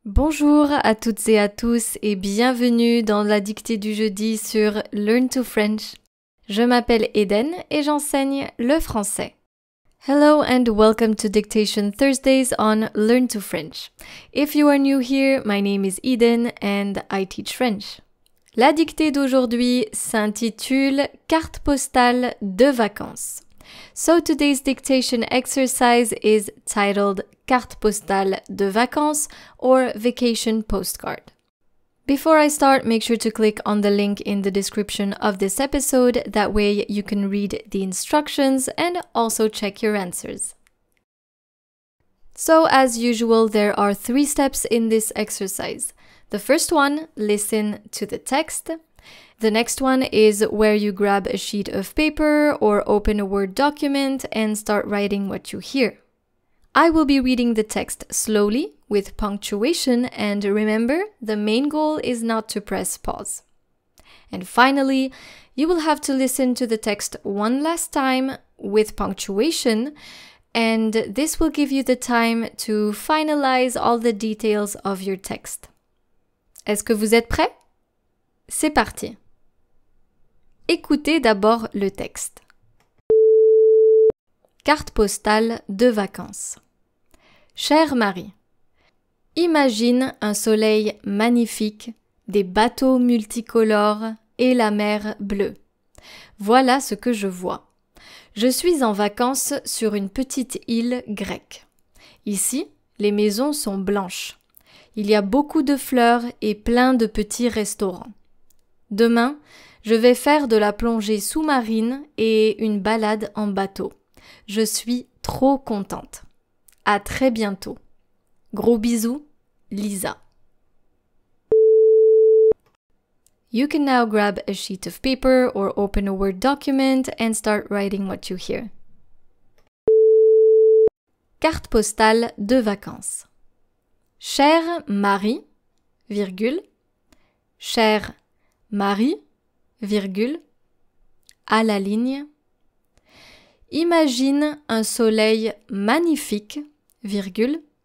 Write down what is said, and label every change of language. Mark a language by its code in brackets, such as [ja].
[fr] Bonjour à toutes et à tous et bienvenue dans la dictée du jeudi sur Learn to French. Je m'appelle Eden et j'enseigne le français. [en] Hello and welcome to Dictation Thursdays on Learn to French. If you are new here, my name is Eden and I teach French. [fr] La dictée d'aujourd'hui s'intitule Carte postale de vacances. [en] So today's dictation exercise is titled [fr] Carte postale de vacances [en] or Vacation Postcard. Before I start, make sure to click on the link in the description of this episode. That way you can read the instructions and also check your answers. So as usual, there are 3 steps in this exercise. The first one, listen to the text. The next one is where you grab a sheet of paper or open a Word document and start writing what you hear. I will be reading the text slowly with punctuation, and remember, the main goal is not to press pause. And finally, you will have to listen to the text one last time with punctuation, and this will give you the time to finalize all the details of your text. [fr] Est-ce que vous êtes prêts? C'est parti! Écoutez d'abord le texte. Carte postale de vacances. Chère Marie, imagine un soleil magnifique, des bateaux multicolores et la mer bleue. Voilà ce que je vois. Je suis en vacances sur une petite île grecque. Ici, les maisons sont blanches. Il y a beaucoup de fleurs et plein de petits restaurants. Demain, je vais faire de la plongée sous-marine et une balade en bateau. Je suis trop contente. À très bientôt. Gros bisous, Lisa. [en] You can now grab a sheet of paper or open a Word document and start writing what you hear. [fr] Carte postale de vacances. Chère Marie, virgule, chère Marie, virgule, à la ligne. Imagine un soleil magnifique, virgule.